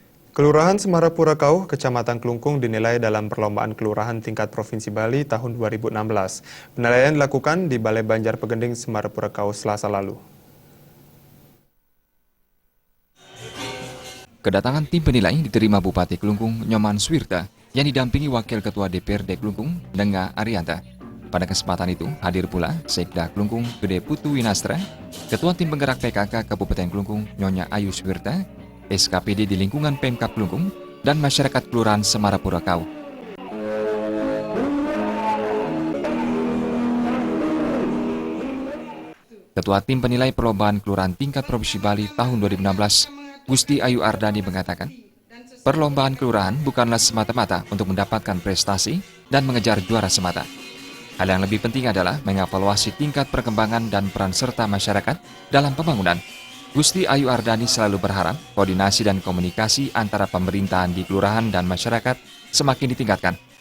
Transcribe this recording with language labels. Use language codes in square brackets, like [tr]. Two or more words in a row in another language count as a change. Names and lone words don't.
[id] Kelurahan Semarapura Kauh, Kecamatan Klungkung dinilai dalam perlombaan kelurahan tingkat Provinsi Bali tahun 2016. Penilaian dilakukan di Balai Banjar Pegending Semarapura Kauh Selasa lalu. Kedatangan tim penilai diterima Bupati Klungkung Nyoman Swirta yang didampingi Wakil Ketua DPRD Klungkung Denga Arianta. Pada kesempatan itu hadir pula Sekda Klungkung Gede Putu Winastra, Ketua Tim Penggerak PKK Kabupaten Klungkung Nyonya Ayu Swirta, SKPD di lingkungan Pemkab Klungkung, dan masyarakat Kelurahan Semarapura Kauh. Ketua Tim Penilai Perlombaan Kelurahan Tingkat Provinsi Bali tahun 2016, Gusti Ayu Ardani mengatakan, perlombaan kelurahan bukanlah semata-mata untuk mendapatkan prestasi dan mengejar juara semata. Hal yang lebih penting adalah mengevaluasi tingkat perkembangan dan peran serta masyarakat dalam pembangunan. Gusti Ayu Ardani selalu berharap koordinasi dan komunikasi antara pemerintahan di kelurahan dan masyarakat semakin ditingkatkan.